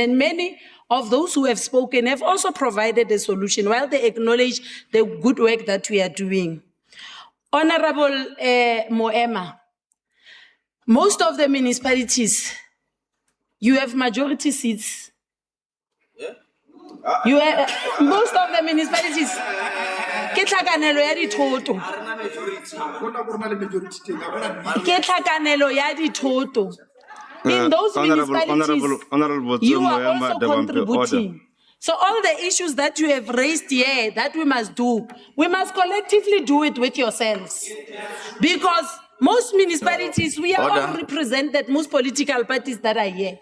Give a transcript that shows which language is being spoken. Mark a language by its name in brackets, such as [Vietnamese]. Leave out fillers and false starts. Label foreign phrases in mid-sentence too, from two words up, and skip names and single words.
[English] And many of those who have spoken have also provided a solution while they acknowledge the good work that we are doing. Honorable Moema, most of the municipalities, you have majority seats. You have, most of the municipalities, [Tswana] ke tlhakanelo ya dithoto. Ke tlhakanelo ya dithoto. [English] In those municipalities, you are also contributing. So all the issues that you have raised here that we must do, we must collectively do it with yourselves. Because Most municipalities, we are all Order. represented, most political parties that are here.